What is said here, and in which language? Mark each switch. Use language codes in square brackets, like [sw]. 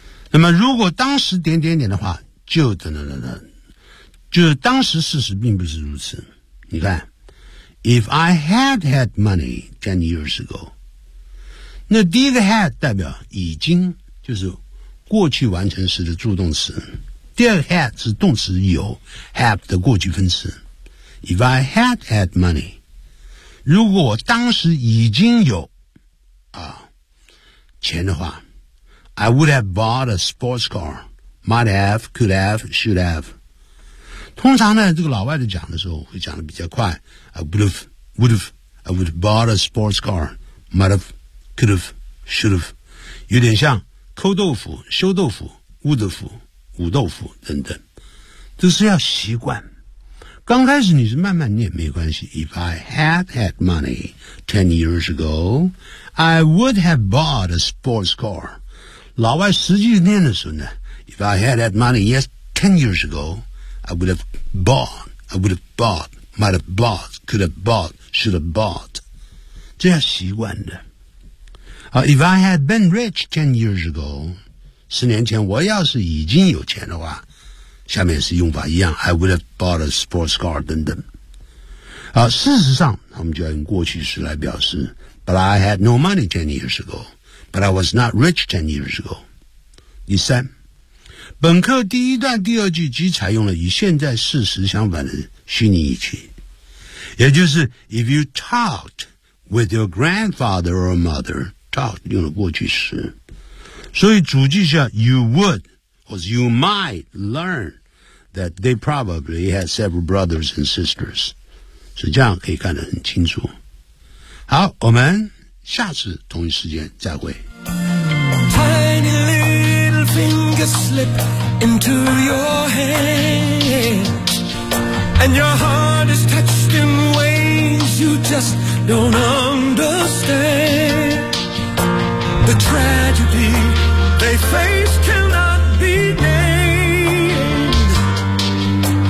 [zh] 那么如果当时点点点的话，就等等等等，就是当时事实并不是如此。你看 [en] if I had had money 10 years ago， [zh] 那第一个 had 代表已经，就是过去完成时的助动词，第二个 had 是动词有 have 的过去分词。 [en] If I had had money， [zh] 如果我当时已经有啊钱的话， [en] I would have bought a sports car， might have, could have, should have。 [zh] 通常呢这个老外的讲的时候会讲的比较快， [en] I would have bought a sports car， might have, could have, should have， [zh] 有点像抠豆腐、修豆腐、捂豆腐、捂豆腐等等，这是要习惯。刚开始你是慢慢念没关系。 [en] If I had had money 10 years ago, I would have bought a sports car. [zh] 老外实际念的时候呢 [en] ，If I had had money, yes, 10 years ago, I would have bought, might have bought, could have bought, should have bought. [zh] 这要习惯的。 [en] If I had been rich 10 years ago, [zh] 十年前我要是已经有钱的话，下面是用法一样， [en] I would have bought a sports car 等等。 [zh] 事实上他们就要用过去式来表示， [en] But I had no money 10 years ago, But I was not rich 10 years ago。 [zh] 第三，本课第一段第二句即采用了与现在事实相反的虚拟语气，也就是 [en] If you talked with your grandfather or motherTalk [zh] 用了过去时，所以主句下 [en] you would 或者 you might learn that they probably had several brothers and sisters， [zh] 所以这样可以看得很清楚。好，我们下次同一时间再会。 [en] Tiny little finger slip into your hand and your heart is touched in ways you just don't understandThe tragedy they face cannot be named.